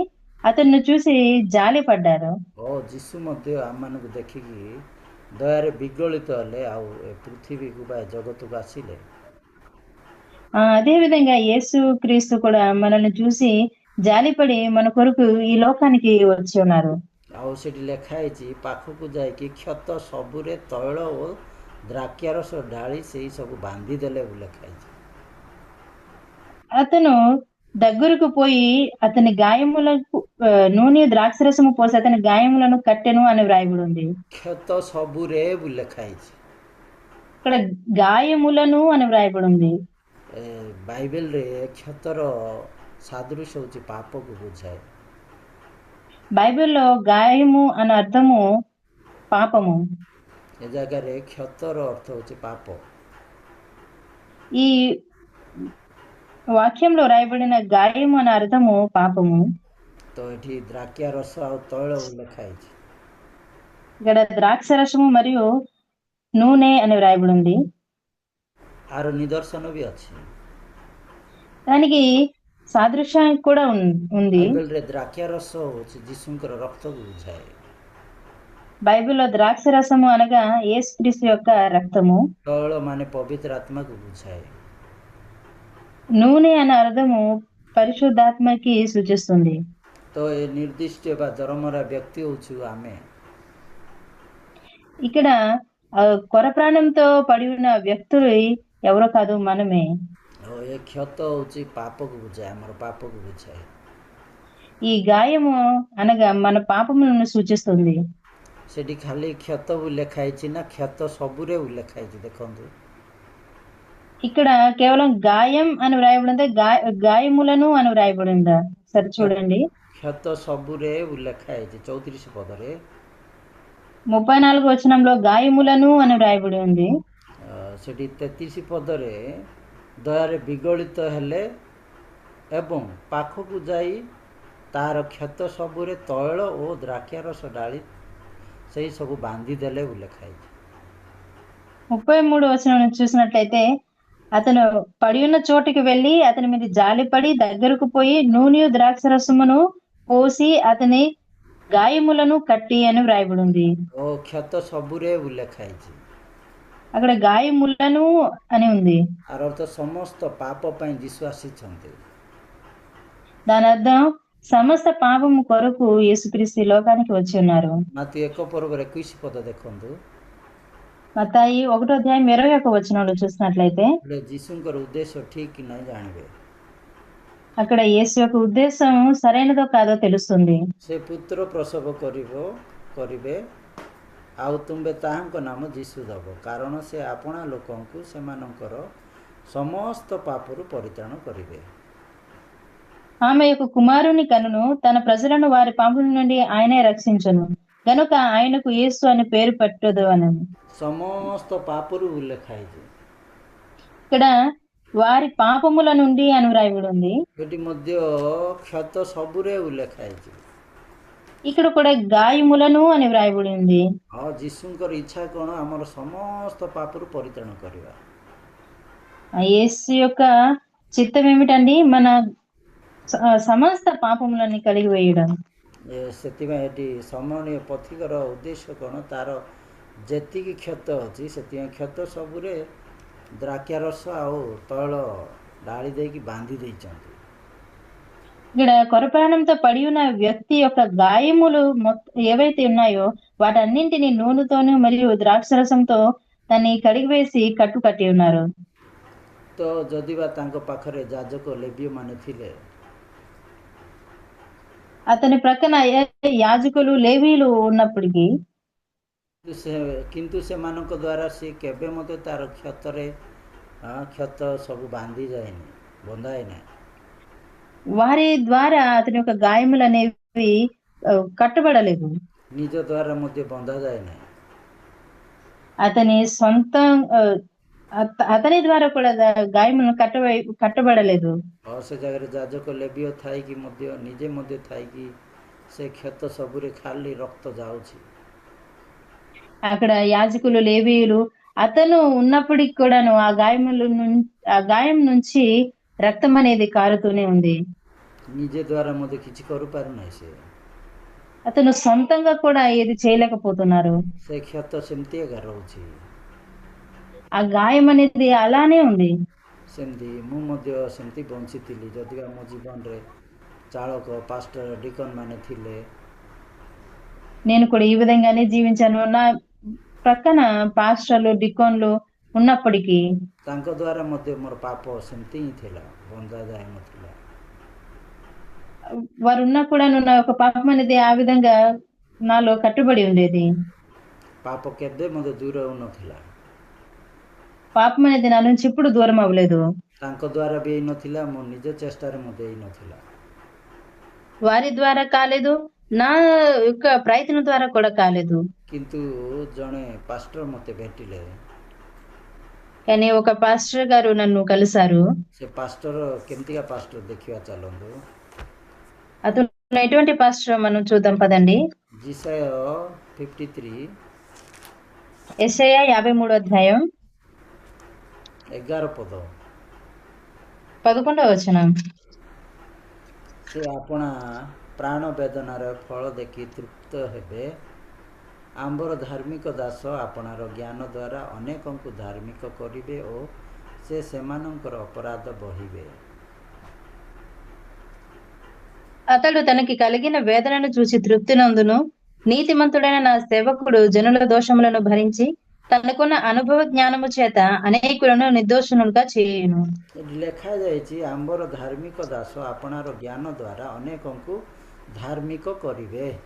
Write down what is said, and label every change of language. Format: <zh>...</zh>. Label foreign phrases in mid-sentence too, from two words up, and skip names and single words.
<te>అతన్ని చూసి జాలి పడ్డారు.</te> <or>ଓ ଯୀଶୁ ମଧ୍ୟ ଆମମାନଙ୍କୁ ଦେଖିକି ଦୟାରେ ବିଗଳିତ ହେଲେ, ଆଉ ଏ ପୃଥିବୀକୁ ବା ଜଗତକୁ ଆସିଲେ।</or> <te>అదే విధంగా యేసు క్రీస్తు కూడా మనల్ని చూసి జాలిపడి మన కొరకు ఈ లోకానికి వచ్చి ఉన్నారు.</te> <or>ଆଉ ସେଠି ଲେଖା ହେଇଛି, ପାଖକୁ ଯାଇକି କ୍ଷତ ସବୁରେ ତୈଳ ଓ ଦ୍ରାକ୍ଷାରସ ଢାଳି ସେଇ ସବୁ ବାନ୍ଧିଦେଲେ ବୋଲି ଲେଖା ହେଇଛି।</or> <te>అతను దగ్గరకు పోయి అతని గాయములకు నూనె ద్రాక్షరసము పోసి అతని గాయములను కట్టెను అని వ్రాయబడి ఉంది.</te> <or>କ୍ଷତ ସବୁରେ ବୋଲି ଲେଖା ହେଇଛି।</or> <te>ఇక్కడ గాయములను అని వ్రాయబడి ఉంది.</te> <or>ବାଇବେଲରେ କ୍ଷତର ସାଦୃଶ୍ୟ ହେଉଛି ପାପକୁ ବୁଝାଏ।</or> <te>బైబిల్లో గాయము అనే అర్థము పాపము.</te> <or>ଏ ଜାଗାରେ କ୍ଷତର ଅର୍ଥ ହେଉଛି ପାପ।</or> <te>ఈ వాక్యంలో రాయబడిన గాయము అనే అర్థము పాపము.</te> <or>ତ ଏଠି ଦ୍ରାକ୍ଷା ରସ ଆଉ ତୈଳ ଲେଖା ହେଇଛି।</or> <te>ఇక్కడ ద్రాక్ష రసము మరియు నూనె అని వ్రాయబడి ఉంది.</te> <or>ଆର ନିଦର୍ଶନ ବି ଅଛି।</or> <te>దానికి సాదృశ్యం కూడా ఉంది.</te> <or>ବାଇବେଲରେ ଦ୍ରାକ୍ଷା ରସ ହେଉଛି ଯୀଶୁଙ୍କର ରକ୍ତକୁ ବୁଝାଏ।</or> <te>బైబిల్లో ద్రాక్ష రసము అనగా యేసుక్రీస్తు యొక్క రక్తము.</te> <or>ତୈଳ ମାନେ ପବିତ୍ର ଆତ୍ମାକୁ ବୁଝାଏ।</or> <te>నూనె అనే అర్థము పరిశుద్ధాత్మకి సూచిస్తుంది.</te> <or>ତ ଏ ନିର୍ଦ୍ଦିଷ୍ଟ ବା ଦରମରା ବ୍ୟକ୍ତି ହେଉଛୁ ଆମେ।</or> <te>ఇక్కడ కొర ప్రాణంతో పడి ఉన్న వ్యక్తులు ఎవరో కాదు, మనమే.</te> <or>ଏ କ୍ଷତ ହେଉଛି ପାପକୁ ବୁଝାଏ, ଆମର ପାପକୁ ବୁଝାଏ।</or> <te>ఈ గాయము అనగా మన పాపములను సూచిస్తుంది.</te> <or>ସେଠି ଖାଲି କ୍ଷତ ବୋଲି ଲେଖା ହେଇଛି ନା କ୍ଷତ ସବୁରେ ବୋଲି ଲେଖା ହେଇଛି? ଦେଖନ୍ତୁ,</or> <te>ఇక్కడ కేవలం గాయం అని వ్రాయబడిందా, గాయములను అని వ్రాయబడిందా? సరే చూడండి.</te> <or>କ୍ଷତ ସବୁରେ ବୋଲି ଲେଖା ହେଇଛି 34 ପଦରେ।</or> <te>34 వచనంలో గాయములను అని వ్రాయబడి ఉంది.</te> <or>ସେଠି 33 ପଦରେ ଦୟାରେ ବିଗଳିତ ହେଲେ ଏବଂ ପାଖକୁ ଯାଇ ତାହାର କ୍ଷତ ସବୁରେ ତୈଳ ଓ ଦ୍ରାକ୍ଷାରସ ଢାଳି ସେଇ ସବୁ ବାନ୍ଧିଦେଲେ ଲେଖା ହେଇଛି.</or> <te>33 వచనం చూసినట్లయితే అతను పడి ఉన్న చోటికి వెళ్లి అతని మీద జాలిపడి దగ్గరకు పోయి నూనె ద్రాక్షరసమును పోసి అతని గాయములను కట్టి అని వ్రాయబడి ఉంది.</te> <or>ଓ କ୍ଷତ ସବୁରେ ଲେଖା ହେଇଛି.</or> <te>అక్కడ గాయములను అని ఉంది.</te> <or>ଆର ଅର୍ଥ ସମସ୍ତ ପାପ ପାଇଁ ଯୀଶୁ ଆସିଛନ୍ତି.</or> <te>దాని అర్థం సమస్త పాపము కొరకు యేసుక్రీస్తు ఈ లోకానికి వచ్చి ఉన్నారు.</te> <or>ମାତି 1 ପର୍ବର 21 ପଦ ଦେଖନ୍ତୁ.</or> <te>మత్తాయి 1వ అధ్యాయం 21 వచనంలో చూసినట్లయితే</te> <or>ହେଲେ ଯୀଶୁଙ୍କର ଉଦ୍ଦେଶ୍ୟ ଠିକ୍ କି ନାହିଁ ଜାଣିବେ.</or> <te>అక్కడ యేసు యొక్క ఉద్దేశం సరైనదో కాదో తెలుస్తుంది.</te> <or>ସେ ପୁତ୍ର ପ୍ରସବ କରିବେ ଆଉ ତୁମେ ତାହାଙ୍କ ନାମ ଯୀଶୁ ଦେବ, କାରଣ ସେ ଆପଣା ଲୋକଙ୍କୁ ସେମାନଙ୍କର ସମସ୍ତ ପାପରୁ ପରିତ୍ରାଣ କରିବେ.</or> <te>ఆమె యొక్క కుమారుని కనును తన ప్రజలను వారి పాపల నుండి ఆయనే రక్షించును గనుక ఆయనకు యేసు అని పేరు పెట్టదు అని.</te> <or>ସମସ୍ତ ପାପରୁ ଉଲ୍ଲେଖ ହେଇଛି.</or> <te>ఇక్కడ వారి పాపముల నుండి అని వ్రాయబడి ఉంది.</te> <or>ଏଠି ମଧ୍ୟ କ୍ଷତ ସବୁରେ ଉଲ୍ଲେଖ ହେଇଛି.</or> <te>ఇక్కడ కూడా గాయములను అని వ్రాయబడి ఉంది.</te> <or>ଆଉ ଯୀଶୁଙ୍କର ଇଚ୍ଛା କ'ଣ? ଆମର ସମସ୍ତ ପାପରୁ ପରିତ୍ରାଣ କରିବା.</or> <te>ఆ యేసు యొక్క చిత్తం ఏమిటండి? మన సమస్త పాపములని కడిగి వేయడం.</te> <or>ସେଥିପାଇଁ ଏଠି ସମରଣୀୟ ପଥିକର ଉଦ୍ଦେଶ୍ୟ କ'ଣ? ତାର ଯେତିକି କ୍ଷତ ଅଛି ସେଥିପାଇଁ କ୍ଷତ ସବୁରେ ଦ୍ରାକ୍ଷାରସ ଆଉ ତୈଳ ଢାଳି ଦେଇକି ବାନ୍ଧି ଦେଇଛନ୍ତି.</or> <te>ఇక్కడ కొరప్రాణంతో పడి ఉన్న వ్యక్తి యొక్క గాయములు ఏవైతే ఉన్నాయో వాటన్నింటినీ నూనెతోనూ మరియు ద్రాక్షరసంతో దాన్ని కడిగివేసి కట్టి ఉన్నారు.</te> <or>ତ ଯଦି ବା ତାଙ୍କ ପାଖରେ ଯାଜକ ଲେବୀୟ ମାନେ ଥିଲେ,</or> <te>అతని ప్రక్కన యాజకులు లేవీయులు ఉన్నప్పటికీ</te> <or>କିନ୍ତୁ ସେମାନଙ୍କ ଦ୍ୱାରା ସେ କେବେ ମଧ୍ୟ ତାର କ୍ଷତ ସବୁ ବାନ୍ଧି ଯାଏନି, ବନ୍ଧା ହେଇନାହିଁ.</or> <te>వారి ద్వారా అతని యొక్క గాయములు అనేవి కట్టబడలేదు.</te> <or>ନିଜ ଦ୍ୱାରା ମଧ୍ୟ ବନ୍ଧା ଯାଏ ନାହିଁ.</or> <te>అతని సొంత అతని ద్వారా కూడా గాయములను కట్టబడలేదు.</te> <or>ସେ ଜାଗାରେ ଯାଜକ ଲେବୀୟ ଥାଇକି ମଧ୍ୟ ନିଜେ ମଧ୍ୟ ଥାଇକି ସେ କ୍ଷତ ସବୁରେ ଖାଲି ରକ୍ତ ଯାଉଛି.</or> <te>అక్కడ యాజకులు లేవీయులు అతను ఉన్నప్పటికి కూడాను ఆ గాయం నుంచి రక్తం అనేది కారుతూనే ఉంది.</te> <or>ନିଜେ ଦ୍ୱାରା ମଧ୍ୟ କିଛି କରିପାରୁନାହିଁ. ସେ</or> <te>అతను సొంతంగా కూడా ఏది చేయలేకపోతున్నారు.</te> <or>ସେ କ୍ଷତ ସେମିତି ଏକା ରହୁଛି.</or> <te>ఆ గాయం అనేది అలానే ఉంది.</te> <or>ସେମିତି ମୁଁ ମଧ୍ୟ ସେମିତି ବଞ୍ଚିଥିଲି. ଯଦିବା ମୋ ଜୀବନରେ ଚାଳକ, ପାଷ୍ଟର, ଡିକନ୍ ମାନେ ଥିଲେ,</or> <te>నేను కూడా ఈ విధంగానే జీవించాను. నా ప్రక్కన పాస్టర్లు, డికోన్లు ఉన్నప్పటికీ</te> <or>ତାଙ୍କ ଦ୍ୱାରା ମଧ୍ୟ ମୋର ପାପ ସେମିତି ହିଁ ଥିଲା, ବନ୍ଧା ଯାଇନଥିଲା.</or> <te>వారు ఉన్నా కూడా నా యొక్క పాపం అనేది ఆ విధంగా నాలో కట్టుబడి ఉండేది.</te> <or>ପାପ କେବେ ମଧ୍ୟ ଦୂର ହେଉନଥିଲା.</or> <te>పాపం అనేది నా నుంచి ఇప్పుడు దూరం అవ్వలేదు.</te> <or>ତାଙ୍କ ଦ୍ୱାରା ବି ହେଇନଥିଲା, ମୋ ନିଜ ଚେଷ୍ଟାରେ ମଧ୍ୟ ହେଇନଥିଲା.</or> <te>వారి ద్వారా కాలేదు, నా యొక్క ప్రయత్నం ద్వారా కూడా కాలేదు.</te> <or>କିନ୍ତୁ ଜଣେ ପାଷ୍ଟର ମୋତେ ଭେଟିଲେ.</or> <te>కానీ ఒక పాస్టర్ గారు నన్ను కలిశారు.</te> <or>ସେ ପାଷ୍ଟର କେମିତିକା ପାଷ୍ଟର ଦେଖିବା ଚାଲନ୍ତୁ.</or> <te>అతను ఎటువంటి పాస్టర్ మనం చూద్దాం పదండి. జిసాయ 53 యెషయా 53వ అధ్యాయం</te> <or>11 ପଦ.</or> <te>11వ వచనం.</te> <or>ସେ ଆପଣା ପ୍ରାଣ ବେଦନାର ଫଳ ଦେଖି ତୃପ୍ତ ହେବେ. ଆମ୍ଭର ଧାର୍ମିକ ଦାସ ଆପଣାର ଜ୍ଞାନ ଦ୍ୱାରା ଅନେକଙ୍କୁ ଧାର୍ମିକ କରିବେ ଓ ସେ ସେମାନଙ୍କର ଅପରାଧ ବହିବେ.</or> <te>అతడు తనకి కలిగిన వేదనను చూసి తృప్తి నందును. నీతిమంతుడైన నా సేవకుడు జనుల దోషములను భరించి తనకున్న అనుభవ జ్ఞానము చేత అనేకులను నిర్దోషులుగా చేయును.</te> <or>ଲେଖାଯାଇଛି ଆମ୍ଭର ଧାର୍ମିକ ଦାସ ଆପଣାର ଜ୍ଞାନ ଦ୍ୱାରା ଅନେକଙ୍କୁ ଧାର୍ମିକ କରିବେ.</or>